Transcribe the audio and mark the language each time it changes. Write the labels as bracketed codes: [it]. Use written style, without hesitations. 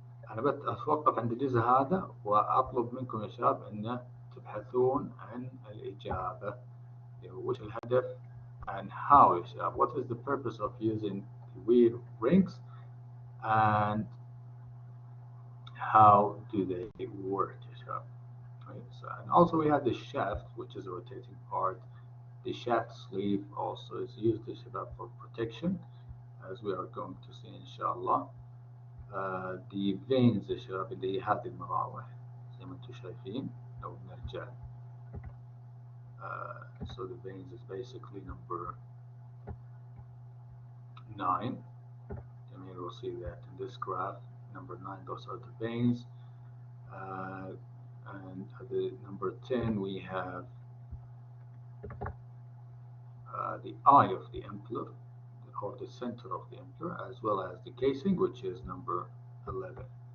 [ar] أنا أتوقف عند الجزء هذا وأطلب منكم يا شباب أن تبحثون عن الإجابة. وش الهدف [en] and how [ar] يا شباب. [en] What is the purpose of using wheel rings and how do they work [ar] يا شباب. [en] Right. So, and also we have the shaft, which is a rotating part. The shaft sleeve also is used [ar] يا شباب [en] for protection, as we are going to see inshallah. The veins [ar] يا شباب اللي هي هذه المراوح زي ما انتم شايفين. لو نرجع [en] so the veins is basically number 9. And here we'll see that in this graph, number 9, those are the veins. And the number 10, we have the eye of the impler, or the center of the impler, as well as the casing, which is number 11.